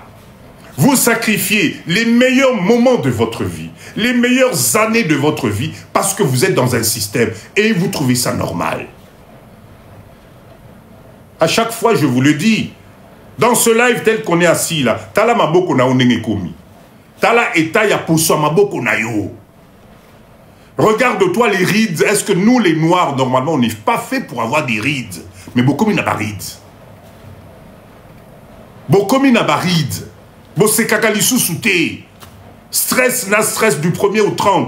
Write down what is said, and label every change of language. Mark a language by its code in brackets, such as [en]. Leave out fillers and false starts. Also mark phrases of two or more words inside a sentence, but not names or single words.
[fr] Vous sacrifiez les meilleurs moments de votre vie, les meilleures années de votre vie parce que vous êtes dans un système et vous trouvez ça normal. À chaque fois, je vous le dis, dans ce live tel qu'on est assis là, [ln] tala maboko na onenge komi. Tala eta ya poso maboko na yo. [fr] Regarde-toi les rides. Est-ce que nous les noirs, normalement, on n'est pas fait pour avoir des rides? Mais beaucoup n'a pas rides. Beaucoup n'a pas rides. C'est kakalisou souté. Stress na stress du 1er au 30.